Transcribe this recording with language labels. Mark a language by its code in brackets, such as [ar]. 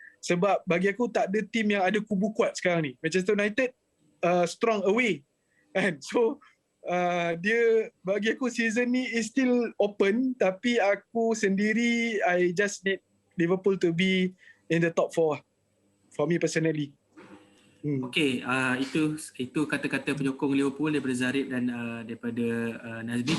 [ms] Sebab bagi aku tak ada tim yang ada kubu kuat sekarang ni. [en] Manchester United strong away [ms] kan. [en] So [ms] dia bagi aku season ni [en] is still open, [ms] tapi aku sendiri [en] I just need Liverpool to be in the top 4 for me personally. [ms] Okey, itu kata-kata penyokong Liverpool daripada Zarib dan daripada Nazmi.